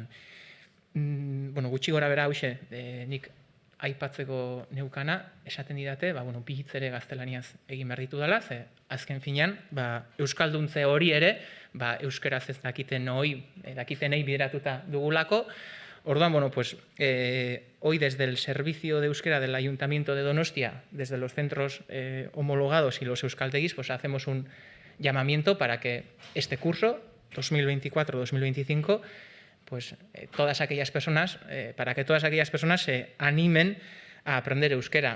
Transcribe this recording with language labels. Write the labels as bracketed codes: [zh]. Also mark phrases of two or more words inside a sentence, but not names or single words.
[eu] Gutxi gora bera hauxe, nik aipatzeko neukana, esaten didate, bi hitz ere gaztelaniaz egin behar ditu dela, ze azken finean, euskalduntze hori ere, euskaraz ez dakitenei bideratuta dugulako. Orduan, [es] hoy desde el Servicio de Euskera del Ayuntamiento de Donostia, desde los centros homologados y los euskaltegis, hacemos un llamamiento para que este curso, 2024-2025, todas aquellas personas se animen a aprender euskera.